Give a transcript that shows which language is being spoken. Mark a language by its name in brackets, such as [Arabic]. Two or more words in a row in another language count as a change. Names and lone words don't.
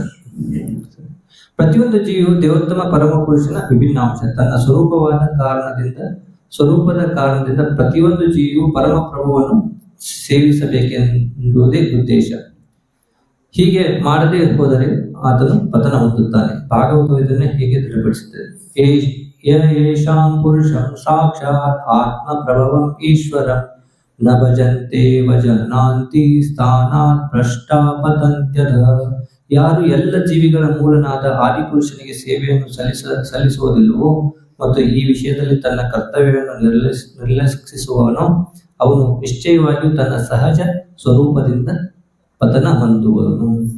[Kannada] ಪ್ರತಿಯೊಂದು ಜೀವಿಯು ದೇವೋತ್ತಮ ಪರಮ ಪುರುಷನ ವಿಭಿನ್ನ ಅಂಶ. ತನ್ನ ಸ್ವರೂಪದ ಕಾರಣದಿಂದ ಪ್ರತಿಯೊಂದು ಜೀವಿಯು ಪರಮ ಪ್ರಭುವನ್ನು ಸೇವಿಸಬೇಕೆಂಬುದೇ ಉದ್ದೇಶ. ಹೀಗೆ ಮಾಡದೇ ಹೋದರೆ ಆತನು ಪತನ ಹೊಂದುತ್ತಾನೆ. ಭಾಗವತ ಇದನ್ನೇ ಹೀಗೆ ದೃಢಪಡಿಸುತ್ತದೆ. [Sanskrit] ಯೇಷಾಂ ಪುರುಷಂ ಸಾಕ್ಷಾತ್ ಆತ್ಮ ಪ್ರಭವಂ ಈಶ್ವರ ನ ಭಜಂತೆ ಭಜನಾಂತಿ ಸ್ಥಾನಾತ್ ಭ್ರಷ್ಟ ಪತಂತ್ಯದ. [Kannada] ಯಾರು ಎಲ್ಲ ಜೀವಿಗಳ ಮೂಲನಾದ ಆದಿಪುರುಷನಿಗೆ ಸೇವೆಯನ್ನು ಸಲ್ಲಿಸುವುದಿಲ್ಲವೋ ಮತ್ತು ಈ ವಿಷಯದಲ್ಲಿ ತನ್ನ ಕರ್ತವ್ಯವನ್ನು ನಿರ್ಲಕ್ಷಿಸುವವನೋ ಅವನು ನಿಶ್ಚಯವಾಗಿಯೂ ತನ್ನ ಸಹಜ ಸ್ವರೂಪದಿಂದ ಪತನ ಹೊಂದುವನು.